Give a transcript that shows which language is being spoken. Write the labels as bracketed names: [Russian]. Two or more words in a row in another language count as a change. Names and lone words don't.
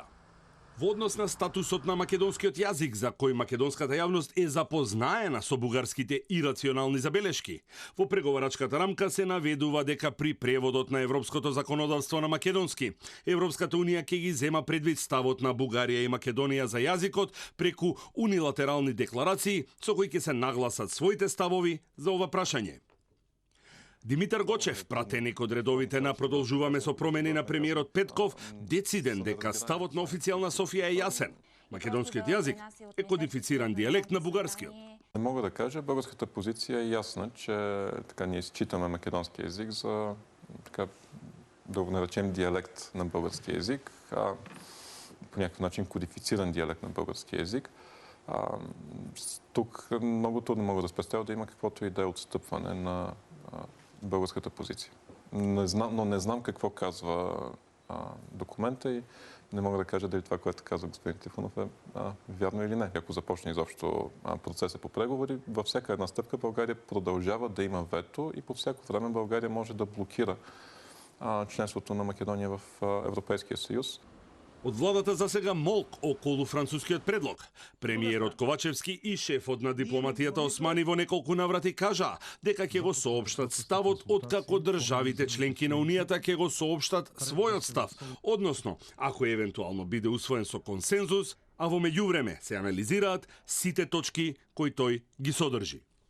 [Macedonian] Во однос на статусот на македонскиот јазик, за кој македонската јавност е запознаена со бугарските ирационални забелешки, во преговарачката рамка се наведува дека при преводот на европското законодавство на македонски, Европската унија ќе ги зема предвид ставот на Бугарија и Македонија за јазикот преку унилатерални декларации со кои ќе се нагласат своите ставови за ова прашање. Димитар Гочев, пратеник од редовите на Продолжуваме со промени на премиерот Петков, дециден дека ставот на официјална Софија е јасен. Македонскиот јазик е кодифициран дијалект на бугарскиот. [Bulgarian] Не мога да кажа, българската позиция е ясна, че така ние считаме македонски език за така да го наречем диалект на български език, по някакъв начин кодифициран диалект на български език. Тук много трудно мога да спестя да има каквото и да е отстъпване на българската позиция. Но не знам какво казва документа и не мога да кажа дали това, което казва господин Трифонов е вярно или не. Ако започне изобщо процеса по преговори, във всяка една стъпка България продължава да има вето и по всяко време България може да блокира членството на Македония в Европейския съюз. [Macedonian] Од владата за сега молк околу францускиот предлог. Премиерот Ковачевски и шефот на дипломатијата Османи во неколку наврати кажа дека ќе го соопштат ставот откако државите членки на Унијата ќе го соопштат својот став, односно ако евентуално биде усвоен со консензус, а во меѓувреме се анализираат сите точки кои тој ги содржи.